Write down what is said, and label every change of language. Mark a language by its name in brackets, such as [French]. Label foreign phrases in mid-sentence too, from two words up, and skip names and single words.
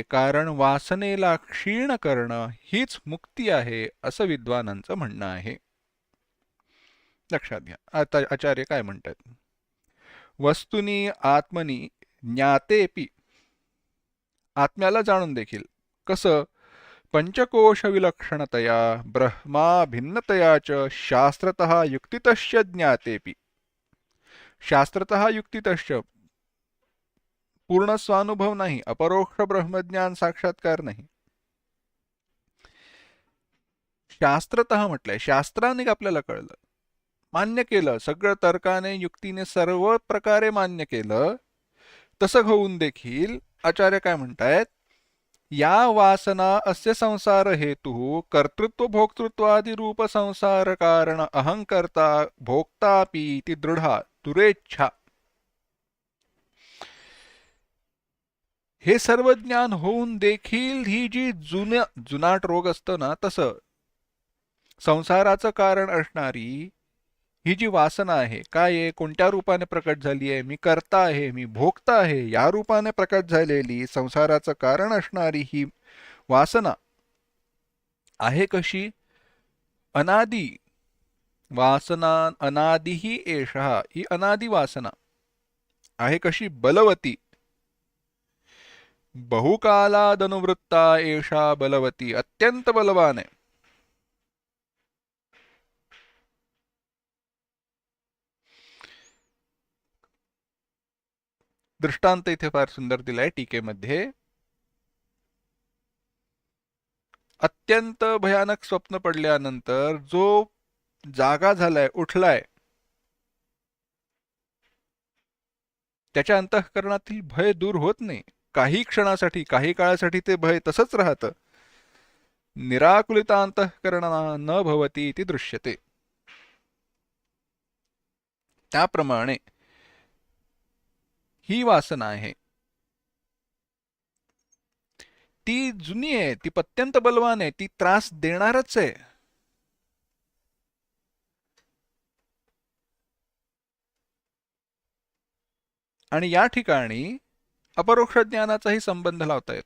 [Marathi] कारण वासनेला क्षीण करणं हीच मुक्ती आहे, असं विद्वानांचं म्हणणं आहे. लक्षात घ्या. आता आचार्य काय म्हणतात? [Sanskrit] वस्तुनी आत्मनी ज्ञातेपि, [Marathi] आत्म्याला जाणून देखील. कसं? [Sanskrit] पंचकोश विलक्षणतया ब्रह्मा भिन्नतया च शास्त्रतः युक्तितश्च ज्ञातेपि. शास्त्रतः युक्तितश्च [Marathi] पूर्ण स्वानुभव नाही, अपरोक्ष ब्रह्मज्ञान साक्षात्कार नाही. शास्त्रतः म्हटलंय, शास्त्राने आपल्याला कळलं, मान्य केलं, सगळं तर्काने युक्तीने सर्व प्रकारे मान्य केलं. तसं होऊन देखील आचार्य काय म्हणतायत? [Sanskrit] या वासना अस्य संसार हेतु कर्तृत्व भोक्तृत्वादि रूप संसार कारण अहंकर्ता भोक्तापि इति दृढा दुरेच्छा. [Marathi] हे सर्व ज्ञान होऊन देखील ही जी जुनाट रोग असतो ना, तसं संसाराचं कारण असणारी ही जी वासना आहे, काय आहे, कोणत्या रूपाने प्रकट झाली आहे? मी करता आहे, मी भोगता आहे, या रूपाने प्रकट झालेली संसाराचं कारण असणारी ही वासना आहे कशी? अनादी वासना, [Sanskrit] अनादि ही एषः, [Marathi] ही अनादी वासना आहे कशी? [Sanskrit] बलवती. बहुकालादनुवृत्ता एषा बलवती, [Marathi] अत्यंत बलवान आहे. दृष्टांत इथे फार सुंदर दिलाय टीकेमध्ये. अत्यंत भयानक स्वप्न पडल्यानंतर जो जागा झालाय, उठलाय, त्याच्या अंतःकरणातील भय दूर होत नाही. काही क्षणासाठी, काही काळासाठी ते भय तसंच राहतं. [Sanskrit] निराकुलिता अंतःकरणा न भवती इति दृश्यते. [Marathi] त्याप्रमाणे ही वासना आहे, ती जुनी आहे, ती अत्यंत बलवान आहे, ती त्रास देणारच आहे. आणि या ठिकाणी अपरोक्ष ज्ञानाचाही संबंध लावता येतो.